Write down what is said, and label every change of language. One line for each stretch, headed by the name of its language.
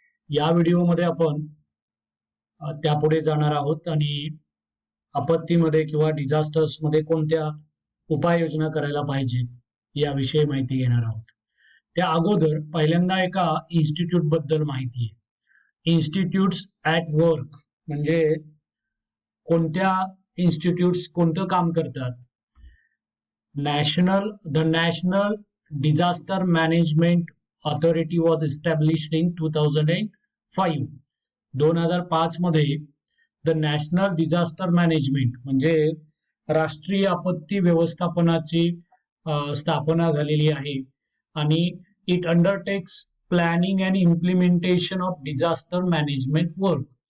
Marathi: या व्हिडिओमध्ये आपण त्यापुढे जाणार आहोत आणि आपत्तीमध्ये किंवा डिझास्टर्स मध्ये कोणत्या उपाययोजना करायला पाहिजे याविषयी माहिती घेणार आहोत. त्या अगोदर पहिल्यांदा एका इन्स्टिट्यूट बद्दल माहिती आहे. इन्स्टिट्यूट्स ॲट वर्क म्हणजे कोणत्या इन्स्टिट्यूट्स कोणतं काम करतात.
English: National Disaster Management Authority was established in 2005.
Marathi: 2005 मध्ये द नॅशनल डिझास्टर मॅनेजमेंट म्हणजे राष्ट्रीय आपत्ती व्यवस्थापनाची स्थापना झालेली आहे आणि
English: It undertakes planning and implementation of disaster management work.